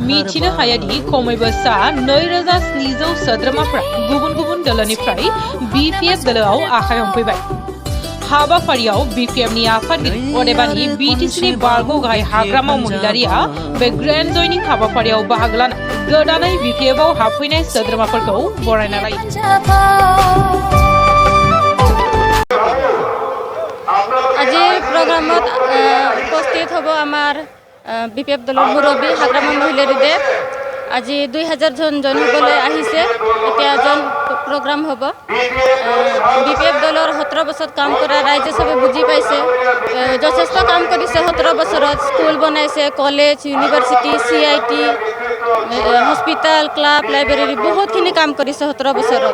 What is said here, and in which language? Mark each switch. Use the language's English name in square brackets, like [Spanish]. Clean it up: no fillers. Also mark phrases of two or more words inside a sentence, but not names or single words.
[Bodo] मिथिनो हायोदि खमैबो सा 2700 सोद्रोमाफोरा गुबुन गुबुन दोलोनिफ्राय BPF दोलोआव आखाइ हमफैबाय। हाबाफारियाव BPF नि आफादगिरि अदेबानि BTC नि बारग' गाहाय हाग्रामा महिलारिया बे [English] grand joining [Bodo] हाबाफारियाव बाहागो लाना गोदानै BPF आव हाबफैनाय सोद्रोमाफोरखौ बरायना लायो। [Assamese] আজি প্রোগ্রামত উপস্থিত হব আমার BPF দলের মুরব্বী হাগ্রামা মহিলারিদেৱ। আজি 2000 জন জইন হবলৈ আহিছে। এতিয়া জন প্রোগ্রাম হব। BPF দলৰ 17 বছৰত কাম কৰা ৰাইজে সবে বুজি পাইছে। যথেষ্ট কাম কৰিছে 17 বছৰত। স্কুল বনাইছে, [English] college, university, CIT, hospital, club, library [Assamese] বহুতখিনি কাম কৰিছে 17 বছৰত।